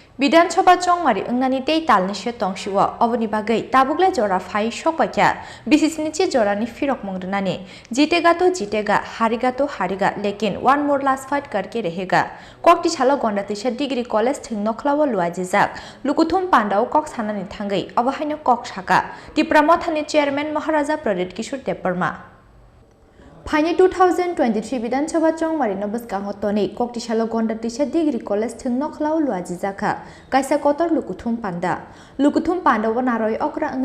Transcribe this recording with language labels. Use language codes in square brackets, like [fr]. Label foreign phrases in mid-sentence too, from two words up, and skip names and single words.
[trp] विधानसभा चौमारी अंगनानी ते तालनिसे तंगशिव अबनि बागै ताबुगले जरा फाइ सकबाक्या बिसिसनिचे जरानि फिरक मंगरनानि [hi] जीतेगा तो जीतेगा हारेगा तो हारेगा लेकिन [en] one more last fight [hi] करके रहेगा [trp] कक्ति छालो गंडातिसे [en] degree college [trp] थिं नखलाव लुआजिजाक लुकुथुम पांडाव कक सानानि थांगै अबहायनो कक साका तिप्रामथानि चेयरमैन महाराजा प्रदीप किशोर देबबर्मा फाइने 2023 विधानसभा चौमारी नबस्कांग तोनि कक्तिसालो गंडातिसे [en] degree college [trp] थिं नखलाव लुआजिजाखा कायसा कतर लुकुथुम पांडाव नारय अक्रा अंगै